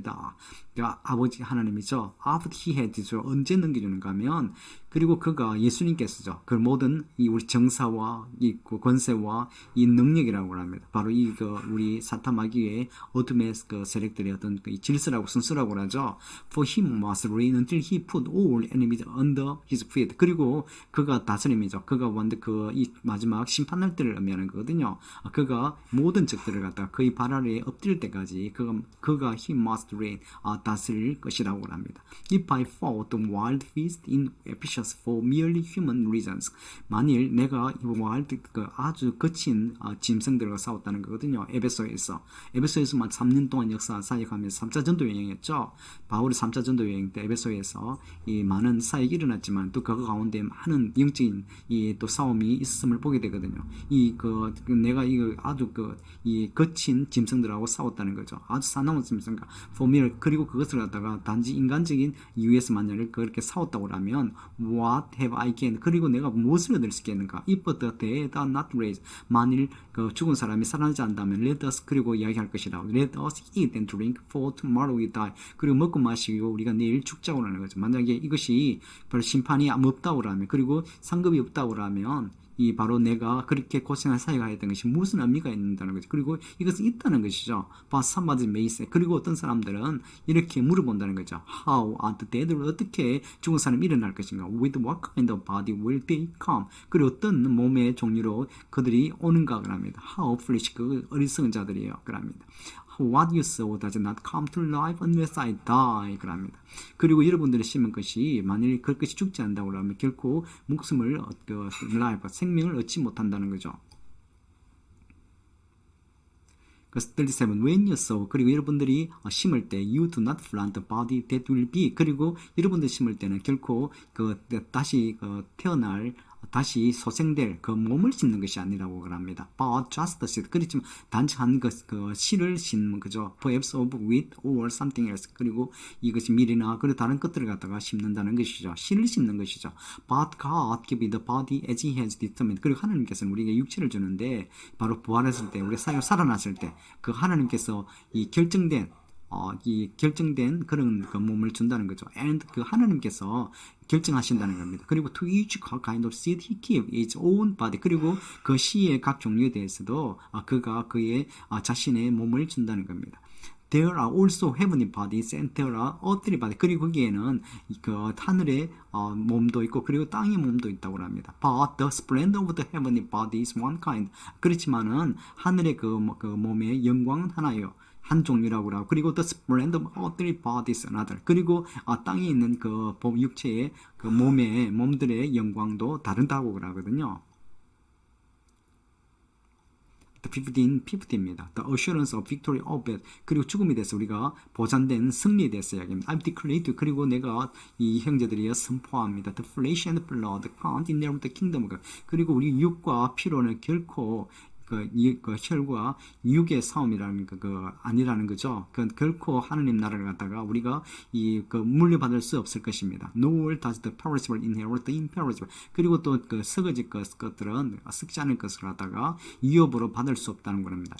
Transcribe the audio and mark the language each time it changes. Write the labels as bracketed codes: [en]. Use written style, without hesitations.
[ko] 다 아버지 하나님이죠. [en] After he had destroyed [ko] 언제 넘겨주는가 하면 그리고 그가 예수님께서죠. 그 모든 우리 정사와 권세와 이 능력이라고 합니다. 바로 우리 사탄 마귀의 어둠의 세력들의 어떤 질서라고 순서라고 하죠. [en] For him was reign until he put all enemies under his feet. [ko] 그리고 그가 다스림이죠. 그가 완전 이 마지막 심판할 때를 의미하는 거거든요. 그가 모든 적들을 갖다가 그의 발 아래에 엎드릴 때까지 그가 [en] he must reign [ko] 다스릴 것이라고 합니다. [en] If I fought the wild beast in Ephesians for merely human reasons. [ko] 만일 내가 wild 아주 거친 짐승들과 싸웠다는 거거든요. 에베소에서만 3년 동안 역사 사역하면서 3차 전도 여행했죠. 바울이 3차 전도 여행 때 에베소에서 이 많은 사역이 일어났지만 또 그 가운데 많은 영적인 또 싸움이 있었음을 보게 되거든요. 내가 아주 이 거친 짐승들하고 싸웠다는 거죠. 아주 사나운 짐승과 포밀 그리고 그것을 갖다가 단지 인간적인 이유에서 만약에 그렇게 싸웠다고 하면 [en] What have I gained? [ko] 그리고 내가 무엇을 얻을 수 있겠는가? [en] If the dead are not raised. [ko] 만일 죽은 사람이 살아나지 않다면 [en] Let us [ko] 그리고 이야기할 것이라고. [en] Let us eat and drink for tomorrow we die. [ko] 그리고 먹고 마시고 우리가 내일 죽자고 하는 거죠. 만약에 이것이 별 심판이 없다고 하면 그리고 상급이 없다고 하면 바로 내가 그렇게 고생한 사회가 했던 것이 무슨 의미가 있는다는 거죠. 그리고 이것은 있다는 것이죠. [en] But somebody may say. [ko] 그리고 어떤 사람들은 이렇게 물어본다는 거죠. [en] How are the dead? [ko] 어떻게 죽은 사람이 일어날 것인가? [en] With what kind of body will they come? [ko] 그리고 어떤 몸의 종류로 그들이 오는가 그럽니다. [en] How foolish [ko] 그 어리석은 자들이에요. 그럽니다. [en] What you sow does not come to life unless I die. [ko] 그럽니다. 그리고 여러분들이 심은 것이 만일 그것이 죽지 않는다고 하면 결코 목숨을 life 생명을 얻지 못한다는 거죠. 37. [en] When you sow [ko] 그리고 여러분들이 심을 때 [en] you do not plant the body that will be [ko] 그리고 여러분들 심을 때는 결코 다시 태어날 다시 소생될 그 몸을 심는 것이 아니라고 합니다. [en] But just the seed. [ko] 그렇지만 단지 씨를 심는 거죠. [en] Perhaps of wheat or something else. [ko] 그리고 이것이 밀이나 그리고 다른 것들을 갖다가 심는다는 것이죠. 씨를 심는 것이죠. [en] But God gave the body as He has determined. [ko] 그리고 하나님께서는 우리에게 육체를 주는데 바로 부활했을 때 우리가 살아났을 때 그 하나님께서 이 결정된 그런 몸을 준다는 거죠. And 그 하나님께서 결정하신다는 겁니다. [en] 그리고 to each kind of seed he gave his own body. [ko] 그리고 그 씨의 각 종류에 대해서도 그가 그의 자신의 몸을 준다는 겁니다. [en] There are also heavenly bodies and there are earthly bodies. [ko] 그리고 거기에는 하늘의 몸도 있고 그리고 땅의 몸도 있다고 합니다. [en] But the splendor of the heavenly body is one kind. [ko] 그렇지만은 하늘의 그 몸의 영광은 하나예요. 한 종류라고 하고 그리고 [en] the splendor of earthly bodies another. [ko] 그리고 땅에 있는 그 육체의 그 몸들의 영광도 다르다고 그러거든요. the 15입니다. [en] The assurance of victory of it. [ko] 그리고 죽음에 대해서 우리가 보장된 승리에 대해서 이야기합니다. [en] I've declared. [ko] 그리고 내가 이 형제들이 선포합니다. [en] The flesh and blood can't inherit the kingdom. [ko] 그리고 우리 육과 피로는 결코 그 혈과 육의 싸움이라는 그 아니라는 거죠. 그 결코 하느님 나라를 갖다가 우리가 물려받을 수 없을 것입니다. [en] Nor does the perishable inherit the imperishable. [ko] 그리고 또 그 썩어질 것들은 썩지 않을 것을 갖다가 위협으로 받을 수 없다는 겁니다.